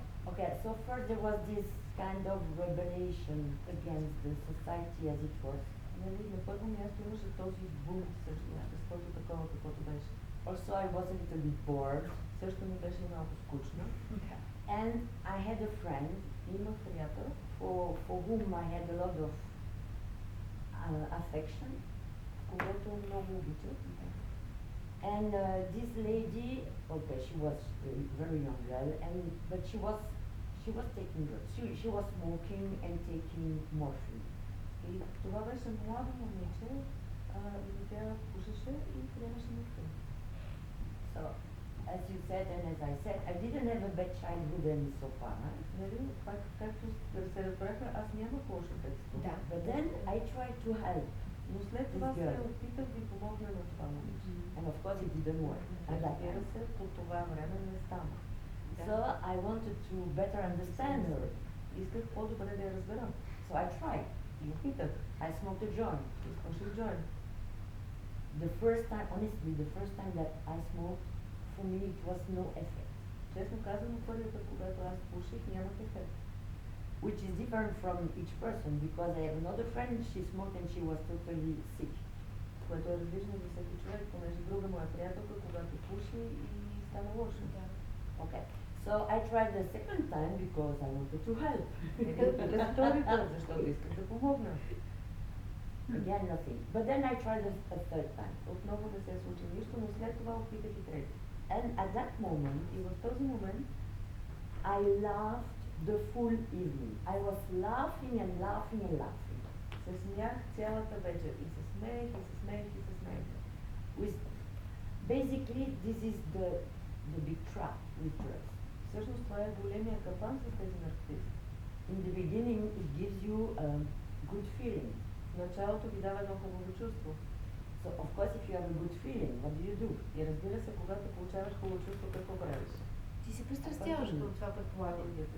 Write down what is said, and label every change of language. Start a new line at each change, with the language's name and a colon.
English: Okay, so first there was this kind of rebellion against the society as it was.
Bulgarian: На първо място имаше този бунт срещу обществото такова, каквото беше.
English: Also I was a little bit bored.
Bulgarian: Също ми беше малко скучно.
English: And I had a friend,
Bulgarian: Имах приятел,
English: for whom I had a lot of affection.
Bulgarian: когато много обичах.
English: And this lady, okay, she was a very young girl, but she was taking drugs. She was smoking and taking morphine.
Bulgarian: И това беше младо момиче, и тя пушеше и приемаше морфин.
English: So, as you said and as I said, I didn't have a bad childhood and so far.
Bulgarian: Нали, пак както се разбрахме, аз нямах лошо детство. Да.
English: But then I tried to help.
Bulgarian: Но след това
English: This
Bulgarian: се
English: girl.
Bulgarian: опитах да помогна на това момиче.
English: And of course it didn't work. At that
Bulgarian: Разбира
English: time.
Bulgarian: се, по това време не стана.
English: So I wanted to better understand her.
Bulgarian: Исках по-добре да я разберам.
English: So I tried.
Bulgarian: И опитах.
English: I smoked a joint.
Bulgarian: Изпуших джойнт.
English: The first time, honestly, the first time that I smoked, for me it was no effect.
Bulgarian: Честно казано, първият път, когато аз пуших, нямах ефект.
English: Which is different from each person because I have another friend, she smoked and she was totally sick.
Bulgarian: Което е различно за всеки човек, понеже друга моя приятелка, когато пуши и стана лошо. Да.
English: Okay. So I tried the second time because I wanted to help.
Bulgarian: Опитах втори път, защото исках да помогна.
English: Again, nothing. But then I tried a third time.
Bulgarian: Отново не се случи нищо, но след това опитах и трети.
English: And at that moment,
Bulgarian: И в този момент
English: I laughed the full evening. I was laughing and laughing and laughing.
Bulgarian: се смях цялата вечер. И се смеех, и се смеех, и се смеех.
English: With basically, this is the big trap with drugs.
Bulgarian: Всъщност това е големия капан с тези наркотици.
English: In the beginning, it gives you a good feeling.
Bulgarian: В началото ви дава едно хубаво чувство.
English: So of course, if you have a good feeling, what do?
Bulgarian: И разбира се, когато получаваш хубаво чувство, какво правиш? Ти се пристрастяваш към това, предполагам.